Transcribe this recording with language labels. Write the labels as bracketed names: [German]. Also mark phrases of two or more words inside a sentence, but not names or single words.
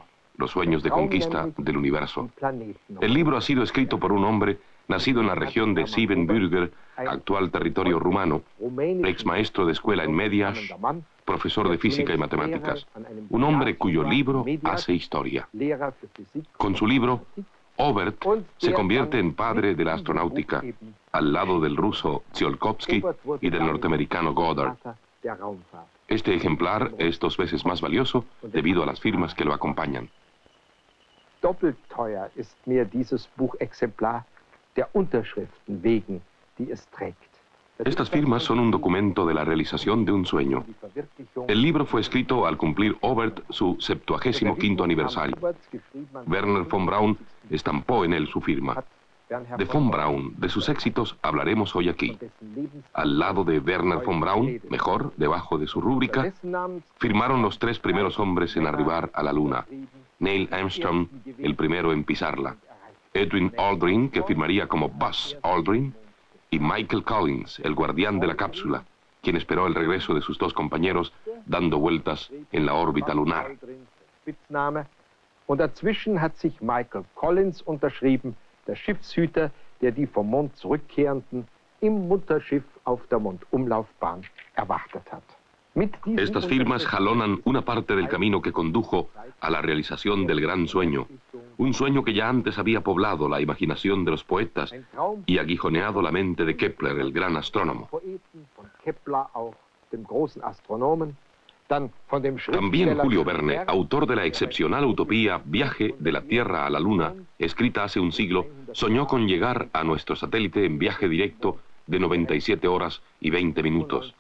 [Spanish] Concretamente, los sueños de conquista del universo. El libro ha sido escrito por un hombre nacido en la región de Siebenbürger, actual territorio rumano, ex maestro de escuela en Mediasch, profesor de física y matemáticas, un hombre cuyo libro hace historia. Con su libro, Obert se convierte en padre de la astronáutica, al lado del ruso Tsiolkovsky y del norteamericano Goddard. Este ejemplar es 2 veces más valioso debido a las firmas que lo acompañan. [German] Doppelt teuer ist mir dieses Buchexemplar der Unterschriften wegen, die es trägt. [Spanish] Estas firmas son un documento de la realización de un sueño. El libro fue escrito al cumplir Obert su 75º aniversario. Werner von Braun estampó en él su firma. De von Braun, de sus éxitos, hablaremos hoy aquí. Al lado de Werner von Braun, mejor, debajo de su rúbrica, firmaron los 3 primeros hombres en arribar a la Luna. Neil Armstrong, el primero en pisarla. Edwin Aldrin, que firmaría como Buzz Aldrin, y Michael Collins, el guardián de la cápsula, quien esperó el regreso de sus 2 compañeros dando vueltas en la órbita lunar. [German] Und dazwischen hat sich Michael Collins unterschrieben, der Schiffshüter, der die vom Mond zurückkehrenden im Mutterschiff auf der Mondumlaufbahn erwartet hat. [Spanish] Estas firmas jalonan una parte del camino que condujo a la realización del gran sueño, un sueño que ya antes había poblado la imaginación de los poetas y aguijoneado la mente de Kepler, el gran astrónomo. También Julio Verne, autor de la excepcional utopía Viaje de la Tierra a la Luna, escrita hace un siglo, soñó con llegar a nuestro satélite en viaje directo de 97 horas y 20 minutos.